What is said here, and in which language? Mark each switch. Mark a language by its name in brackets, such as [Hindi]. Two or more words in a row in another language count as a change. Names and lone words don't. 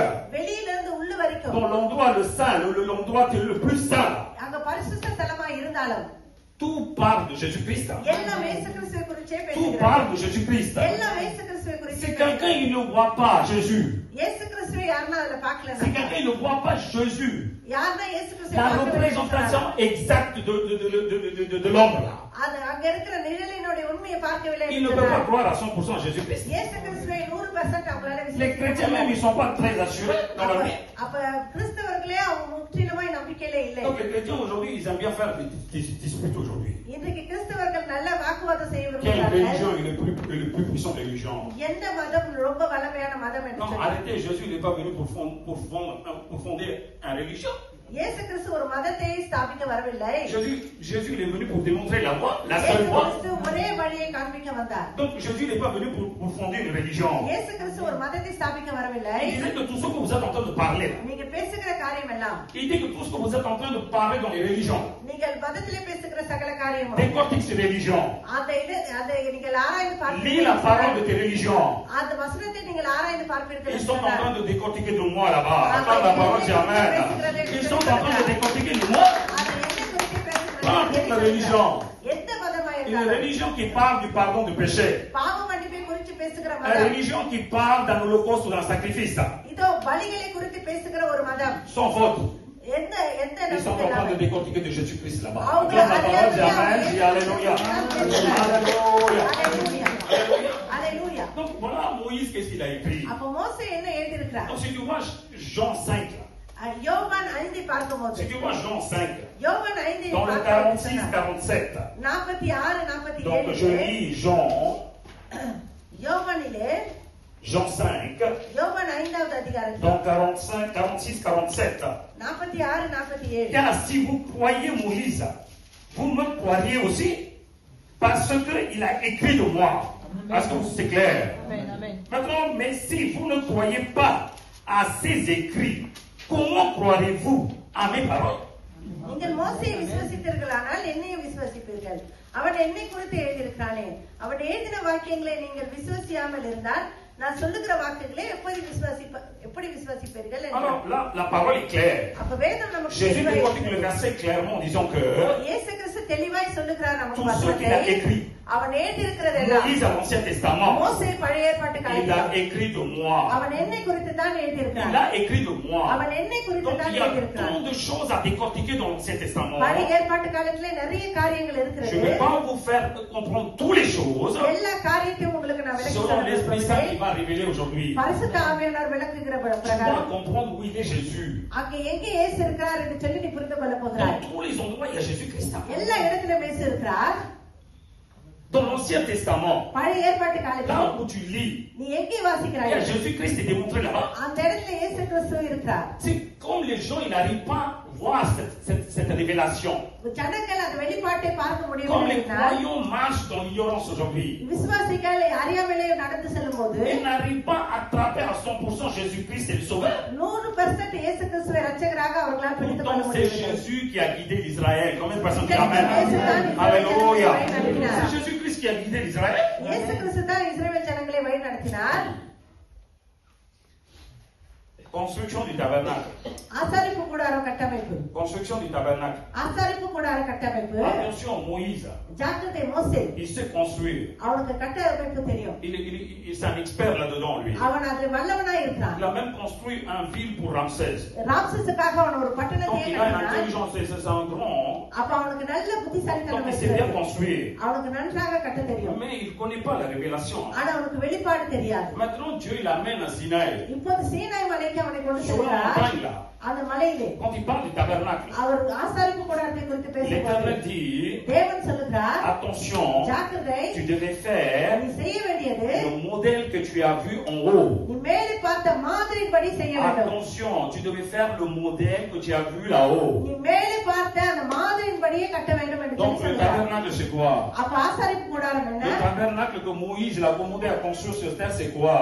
[Tamil] வெளியில இருந்து உள்ள வரைக்கும் [French] dans l'endroit le saint, l'endroit le plus saint, [Tamil] அங்க பரிசுத்த ஸ்தலமா இருந்தாலும் [French] tout parle de Jésus-Christ. [Tamil] எல்லாம் இயேசு கிறிஸ்துவை குறிச்சே [French] Tout [Tamil] பேசுகிறது. [French] parle de Jésus-Christ. [Tamil] எல்லாம் இயேசு கிறிஸ்துவை குறிச்சே [French] Si quelqu'un il ne voit pas Jésus, [Tamil] இயேசு கிறிஸ்துவை யாருன்னா அதுல [French] si [Tamil] பார்க்கல [French] quelqu'un il ne voit pas Jésus, [Tamil] யாருன்னா இயேசு கிறிஸ்துவை [French] la [Tamil] பார்க்கவே [French] représentation exacte de l'homme là, [Tamil] அது அங்க இருக்கிற நிழலினுடைய உண்மையை பார்க்கவில்லை [French] il ne peut pas croire à 100% à Jésus-Christ. [Tamil] இயேசு கிறிஸ்துவை 100% அவங்களால [French] Les chrétiens même, ils ne sont pas très assurés dans leur vie. [Tamil] அப்ப கிறிஸ்தவர்களே அவங்க முற்றிலுமாய் நம்பிக்கையில இல்லை. [French] Donc les chrétiens aujourd'hui, ils aiment bien faire des disputes aujourd'hui. [Tamil] இன்றைக்கு கிறிஸ்தவர்கள் நல்ல வாக்குவாதம் செய்ய [French] Quelle [Tamil] விரும்புகிறார்கள். [French] religion est le plus puissant des religions? [Tamil] எந்த மதம் ரொம்ப வல்லமையான மதம் என்று [French] Non, [Tamil] சொல்லி. [French] arrêtez, Jésus n'est pas venu pour fonder une religion. [Tamil] இயேசு கிறிஸ்து ஒரு மதத்தை ஸ்தாபிக்க வரவில்லை. [French] Jésus il est venu pour démontrer la voie, la [Tamil] இயேசு [French] seule voie. [Tamil] கிறிஸ்து ஒரே வழியை காண்பிக்க வந்தார். [French] Donc Jésus n'est pas venu pour fonder une religion. [Tamil] இயேசு கிறிஸ்து ஒரு மதத்தை ஸ்தாபிக்க வரவில்லை. [French] Il disait que tout ce que vous êtes en train de parler, là, [Tamil] நீங்க பேசுகிற காரியம் எல்லாம் [French] il dit que tout ce que vous êtes en train de parler dans les religions, [Tamil] நீங்கள் மதத்திலே பேசுகிற சகல காரியமும் [French] décortique ces religions, [Tamil] அதை நீங்கள் ஆராய்ந்து [French] lis la parole de [Tamil] பார்ப்பீர்கள். [French] tes religions. [Tamil] அந்த வசனத்தை நீங்கள் ஆராய்ந்து பார்ப்பீர்கள் [French] Ils sont en [Tamil] என்றார். [French] train de décortiquer de moi là-bas. Attends, la parole dit Amen. Ils sont en train de décortiquer de moi. [Tamil] அதை என்ன குறித்து [French] Pas toute la [Tamil] பேசுகிறார்கள்? [French] religion. [Tamil] எந்த மதமா [French] Une [Tamil] இருந்தாலும் [French] religion qui parle du pardon du péché. [Tamil] பாவ மன்னிப்பை குறித்து பேசுகிற [French] Une [Tamil] மதம், [French] religion qui parle d'un holocauste ou d'un sacrifice. [Tamil] இதோ பலிகளை குறித்து பேசுகிற ஒரு மதம். [French] Sans faute. [Tamil] எந்த எந்த [French] Ils sont en [Tamil] நம்பிக்கை [French] train de [Tamil] இல்லாமல். [French] décortiquer de Jésus-Christ là-bas. [Tamil] அவங்க [French] Acclame la parole, dis Alléluia. Amen, dis Alléluia. Alléluia. Alléluia. Alléluia. Alléluia. Donc voilà Moïse, qu'est-ce qu'il a écrit? [Tamil] அப்ப மோசே என்ன எழுதியிருக்கிறார்? [French] Donc si tu vois Jean 5, [Tamil] யோவான் 5 பார்க்கும்போது [French] si tu vois Jean 5, [Tamil] யோவான் 5 [French] dans le 46, 47, 46 donc je 47 lis Jean, [Tamil] யோவானிலே [French] Jean 5, [Tamil] யோவான் 5வது அதிகாரம் [French] dans 45, 46, 47. 46 47 Car si vous croyez Moïse, vous me croiriez aussi, parce qu'il a écrit de moi. Est-ce que c'est clair? Amen, amen. Maintenant, mais si vous ne croyez pas à ces écrits, comment croirez-vous à mes paroles? [Tamil] நீங்கள் மோசேயை விசுவசித்தீர்களானால் என்னையும் விசுவசிப்பீர்கள். அவன் என்னை குறித்து எழுதியிருக்கிறானே, அவன் எழுதின வாக்கியங்களை நீங்கள் விசுவசியாமல் இருந்தால் நான் சொல்லுகிற வாக்குகளை எப்படி விசுவாசிப்பீர்கள் என்றார். [French] Alors là, la parole est claire. [Tamil] அப்ப வேதம் நமக்கு [French] Jésus [Tamil] தெளிவாய் [French] décortique le verset clairement en disant que [Tamil] இயேசு கிறிஸ்து தெளிவாய் சொல்லுகிறார் நமக்கு [French] tout ce qu'il a [Tamil] வசனத்தை. [French] écrit, [Tamil] அவன் எழுதியிருக்கிறதெல்லாம் [French] Moïse à l'Ancien Testament, [Tamil] மோசே பழைய ஏற்பாட்டு [French] il [Tamil] காலத்தில் [French] a écrit de moi. [Tamil] அவன் என்னை குறித்து தான் [French] Il [Tamil] எழுதியிருக்கிறான். [French] a écrit de moi. [Tamil] அவன் என்னை குறித்து [French] Donc [Tamil] தான் [French] il y a [Tamil] எழுதியிருக்கிறான். [French] tant de choses à décortiquer dans l'Ancien Testament. [Tamil] பழைய ஏற்பாட்டு காலத்திலே நிறைய காரியங்கள் [French] Je ne [Tamil] இருக்கிறது. [French] vais pas vous faire comprendre toutes les choses [Tamil] எல்லா காரியத்தையும் உங்களுக்கு நான் விளக்கி [French] selon l'Esprit Saint qui [Tamil] சொல்றேன். [French] va révéler aujourd'hui. [Tamil] பரிசுத்த ஆவியானவர் விளக்குகிற [French] Tu dois [Tamil] பிரகாரம் [French] comprendre où il est Jésus. [Tamil] அங்க எங்க இயேசு இருக்கிறார் என்று சொல்லி நீ புரிந்து கொள்ள போகிறாய். [French] Dans tous les endroits, il y a Jésus-Christ. [Tamil] எல்லா இடத்திலும் இயேசு இருக்கிறார். [French] Dans l'Ancien Testament, [Tamil] பழைய ஏற்பாட்டு காலத்தில் [French] là où tu lis, [Tamil] நீ எங்கே [French] il y a [Tamil] வாசிக்கிறாய்? [French] Jésus-Christ qui est démontré là-bas. [Tamil] அந்த இடத்துல இயேசு கிறிஸ்து இருக்கிறார். [French] C'est comme les gens, ils n'arrivent pas à voir cette révélation. [Tamil] ஜனங்கள் அந்த வெளிப்பாட்டை பார்க்க [French] Comme [Tamil] முடியவில்லை [French] les [Tamil] என்றால், [French] croyants marchent marchent dans l'ignorance aujourd'hui, [Tamil] விசுவாசிகள் அறியாமலே நடந்து செல்லும்போது [French] ils n'arrivent pas à attraper à 100% Jésus-Christ et le Sauveur. [Tamil] 100% இயேசு கிறிஸ்துவை இரட்சகராக அவர்களால் பிடித்துக் கொள்ள [French] Pourtant, c'est [Tamil] முடியவில்லை. [French] Jésus qui a guidé l'Israël. Combien de personnes disent Amen? Alléluia. C'est Jésus-Christ qui a guidé l'Israël. [Tamil] இயேசு கிறிஸ்து தான் இஸ்ரவேல் ஜனங்களை வழி நடத்தினார். [French] Construction du tabernacle. [Tamil] ஆசாரிப்பு கூடார கட்டமைப்பு. [French] Construction du tabernacle. [Tamil] ஆசாரிப்பு கூடார கட்டமைப்பு. [French] Attention, Moïse. [Tamil] ஜாக்கிரதை மோசே. [French] Il sait construire. [Tamil] அவனுக்கு கட்டமைப்பு தெரியும். [French] Il est un expert là-dedans, lui. [Tamil] அவன் அதில் வல்லவனா இருக்கிறான். [French] Il a même construit un ville pour Ramsès. [Tamil] ராம்சேஸுக்காக அவன் ஒரு பட்டணத்தை [French] Donc il a une [Tamil] கட்டினான். [French] intelligence, c'est un grand. [Tamil] அப்ப அவனுக்கு நல்ல புத்திசாலித்தனம் [French] Donc il sait bien [Tamil] இருக்கிறது. [French] construire. [Tamil] அவனுக்கு நன்றாக கட்ட தெரியும். [French] Mais il ne connaît pas la révélation. [Tamil] ஆனா அவனுக்கு வெளிப்பாடு தெரியாது. [French] Maintenant, Dieu l'amène à Sinaï. [Tamil] இப்போது சீனாய் மலைக்கு அவனை கொண்டு [French] Sur la [Tamil] செல்கிறார். [French] montagne là. [Tamil] அந்த மலையிலே [French] Quand il parle du tabernacle, [Tamil] அவர் ஆசாரிப்பு கூடாரத்தை குறித்து பேசும்போது [French] l'Éternel dit, [Tamil] தேவன் சொல்லுகிறார், [French] attention, [Tamil] ஜாக்கிரதை, [French] tu devais faire [Tamil] நீ செய்ய வேண்டியது [French] le modèle que tu as vu en haut. [Tamil] நீ மேலே பார்த்த மாதிரிப்படி செய்ய வேண்டும். [French] Attention, tu devais faire le modèle que tu as vu là-haut. [Tamil] நீ மேலே பார்த்த அந்த மாதிரியின்படியே கட்ட வேண்டும் என்று [French] Donc le [Tamil] சொல்லுகிறார். [French] tabernacle c'est quoi? [Tamil] அப்ப ஆசாரிப்பு கூடாரம் என்ன? [French] Le tabernacle que Moïse il a commandé à construire sur terre c'est quoi?